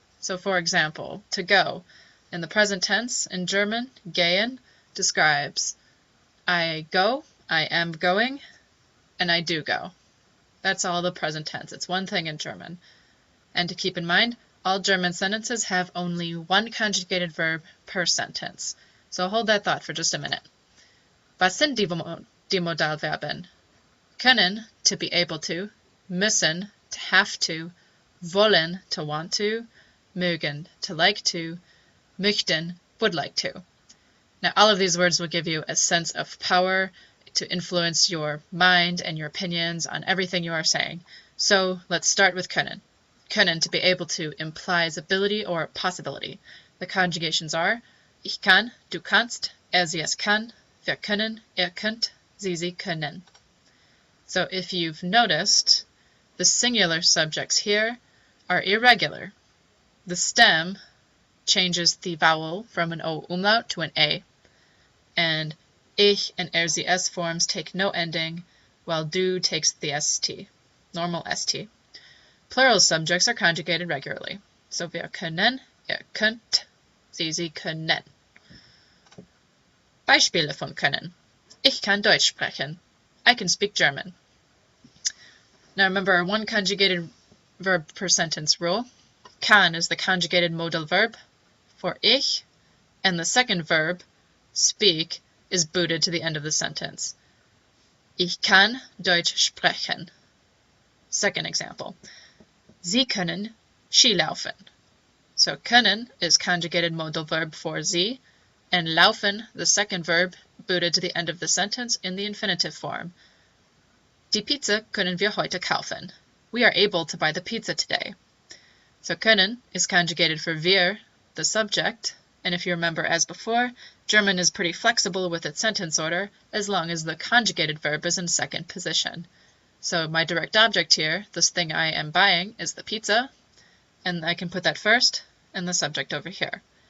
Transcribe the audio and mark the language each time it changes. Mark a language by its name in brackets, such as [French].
[English] So for example, to go. In the present tense, in German, gehen describes I go, I am going, and I do go. That's all the present tense. It's one thing in German. And to keep in mind, all German sentences have only one conjugated verb per sentence. So hold that thought for just a minute. [German] Was sind die Modalverben? [English] Können, to be able to, müssen, to have to, wollen, to want to, mögen, to like to, möchten, would like to. Now, all of these words will give you a sense of power to influence your mind and your opinions on everything you are saying. So let's start with können. Können, to be able to, implies ability or possibility. The conjugations are [German] ich kann, du kannst, sie es kann, wir können, könnt, sie können. [English] So if you've noticed, the singular subjects here are irregular. The stem changes the vowel from an O umlaut to an A, and ich and sie s forms take no ending, while du takes the st, normal st. Plural subjects are conjugated regularly, so [German] wir können, könnt, sie können. Beispiele von können. Ich kann Deutsch sprechen. [English] I can speak German. Now remember our one conjugated verb per sentence rule. Kann is the conjugated modal verb for ich, and the second verb, speak, is booted to the end of the sentence. [German] Ich kann Deutsch sprechen. [English] Second example. [German] Sie können Ski laufen. [English] So können is conjugated modal verb for sie, and laufen, the second verb, booted to the end of the sentence in the infinitive form. [German] Die Pizza können wir heute kaufen. [English] We are able to buy the pizza today. So können is conjugated for wir, the subject, and if you remember as before, German is pretty flexible with its sentence order as long as the conjugated verb is in second position. So my direct object here, this thing I am buying, is the pizza, and I can put that first and the subject over here.